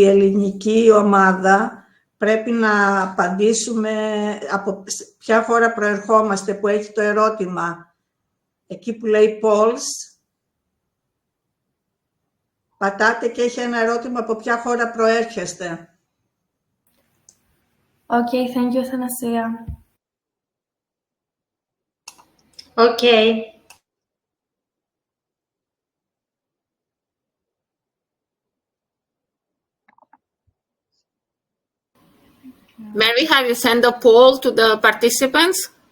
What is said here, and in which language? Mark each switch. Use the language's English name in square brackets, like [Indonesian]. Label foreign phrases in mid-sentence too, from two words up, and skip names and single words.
[Greek] ελληνική ομάδα, πρέπει να απαντήσουμε από ποια χώρα προερχόμαστε, που έχει το ερώτημα. Εκεί που λέει polls, Πατάτε και έχει ένα ερώτημα από ποια χώρα προέρχεστε. [English] Okay, thank you, Thanasia. Okay. Mary, have you sent a poll to the participants?